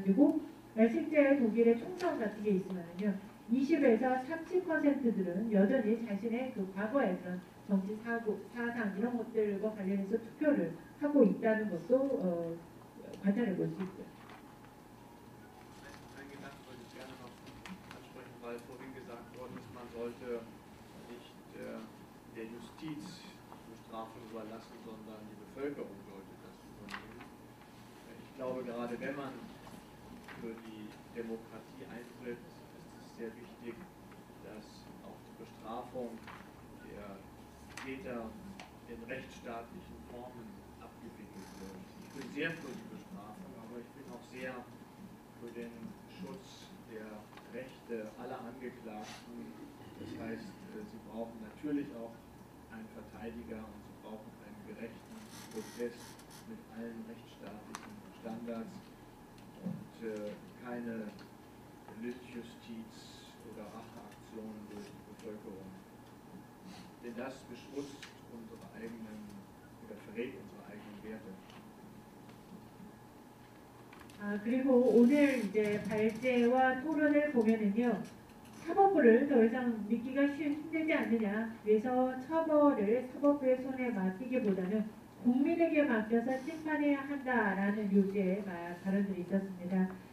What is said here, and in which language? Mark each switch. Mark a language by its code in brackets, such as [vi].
[ko] 그리고 실제 독일의 총선 같은 게 있으면요. 20에서 30%들은 여전히 자신의 그 과거의 그런 정치 사상 이런 것들과 관련해서 투표를 하고 있다는 것도 관찰해 볼 수 있고요. [de] Ein Gedanke würde ich gerne noch ansprechen, weil vorhin gesagt worden ist, man sollte nicht der Justiz die Bestrafung überlassen, sondern die Bevölkerung sollte das übernehmen. Ich glaube, gerade wenn man für die Demokratie eintritt, sehr wichtig, dass auch die Bestrafung der Täter in rechtsstaatlichen Formen abgewickelt wird. Ich bin sehr für die Bestrafung, aber ich bin auch sehr für den Schutz der Rechte aller Angeklagten. Das heißt, sie brauchen natürlich auch einen Verteidiger und sie brauchen einen gerechten Prozess mit allen rechtsstaatlichen Standards und keine Lynchjustiz oder Racheaktionen durch die Bevölkerung. Denn das beschmutzt unsere eigenen oder verrät unsere eigenen Werte. [ko] 그리고 오늘 이제 발제와 토론을 보면은요. 사법부를 더 이상 믿기가 힘들지 않느냐. 그래서 처벌을 사법부의 손에 맡기기보다는 국민에게 맡겨서 심판해야 한다라는 요지의 발언들이 있었습니다.